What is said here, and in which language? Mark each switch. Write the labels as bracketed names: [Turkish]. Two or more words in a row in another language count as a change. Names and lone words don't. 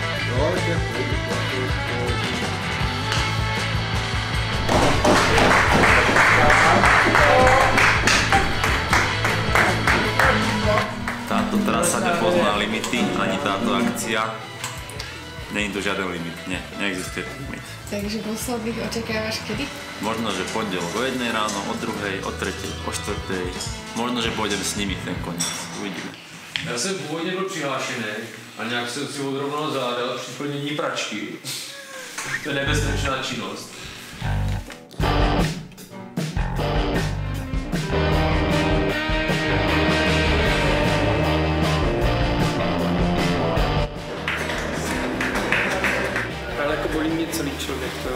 [Slovak] Táto trasa nepozná limity, ani táto akcia. Není to žiaden limit, neexistuje limit. Takže posledných očakávaš kedy? Možno, že pondelok o 1 ráno, o 2, o 3, o 4. Možno, že pôjdem s nimi ten koniec. Uvidíme. [Czech] Já jsem původně byl přihlášený a nějak jsem si odrovnal záda při plnění pračky. To je nebezpečná činnost. Ale jako bolí mě celý člověk, to jo.